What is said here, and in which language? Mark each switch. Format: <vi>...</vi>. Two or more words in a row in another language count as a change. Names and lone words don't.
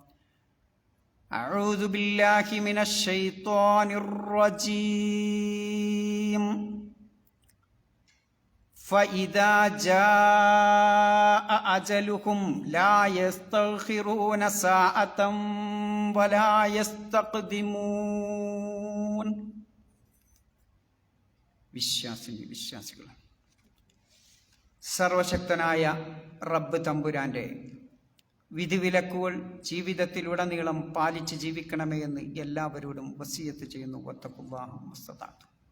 <ar>أعوذ بالله من الشيطان الرجيم فإذا جاء أجلهم لا يستأخرون ساعة ولا</ar> <ml>يستقدمون വിശ്വാസികൾ സർവശക്തനായ റബ്ബ് തമ്പുരാന്റെ വിധിവിലക്കുകൾ ജീവിതത്തിലുടനീളം പാലിച്ച് ജീവിക്കണമേ എന്ന് എല്ലാവരോടും വസിയത്ത് ചെയ്യുന്നു.</ml> <ar>واتقوا الله ما استطعت.</ar>